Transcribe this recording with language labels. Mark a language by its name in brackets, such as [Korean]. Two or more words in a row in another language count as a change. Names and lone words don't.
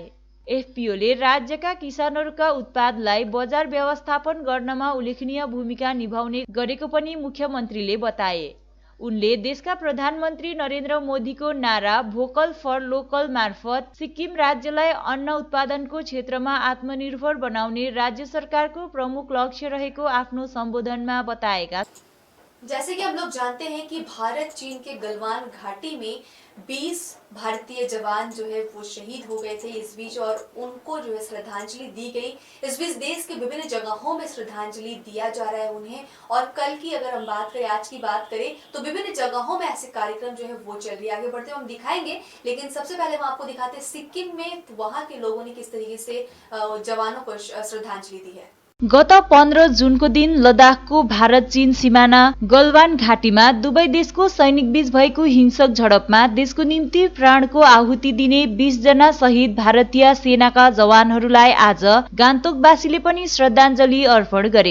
[Nepali] FPOले राज्यका किसानहरूका उत्पादलाई बजार व्यवस्थापन गर्नमा उल्लेखनीय भूमिका निभाउने गरेको पनि मुख्यमन्त्रीले बताए। उनले देशका प्रधानमन्त्री नरेन्द्र मोदीको नारा [English] vocal for local [Nepali] मार्फत सिक्किम राज्यलाई अन्न उत्पादनको क्षेत्रमा आत्मनिर्भर बनाउने राज्य सरकारको प्रमुख लक्ष्य रहेको आफ्नो सम्बोधनमा बताएका। [Hindi] जैसे कि हम लोग जानते हैं कि भारत चीन के गलवान घाटी में 20 भारतीय जवान जो है वो शहीद हो गए थे इस बीच, और उनको जो है श्रद्धांजलि दी गई। इस बीच देश के विभिन्न जगहों में श्रद्धांजलि दिया जा रहा है उन्हें, और कल की अगर हम बात करें, आज की बात करें तो विभिन्न जगहों में ऐसे कार्यक्रम जो है वो चल रही है। आगे बढ़ते हुए हम दिखाएंगे, लेकिन सबसे पहले हम आपको दिखाते हैं सिक्किम में वहां के लोगों ने किस तरीके से जवानों को श्रद्धांजलि दी है। [Nepali] गत 15 जुनको दिन लद्दाखको भारत चीन सिमाना गलवान घाटीमा दुवै देशको सैनिक बीच भएको हिंसक झडपमा देशको निम्ति प्राणको आहुति दिने 20 जना शहीद भारतीय सेनाका जवानहरूलाई आज गान्तोकवासीले पनि श्रद्धाञ्जली अर्पण गरे।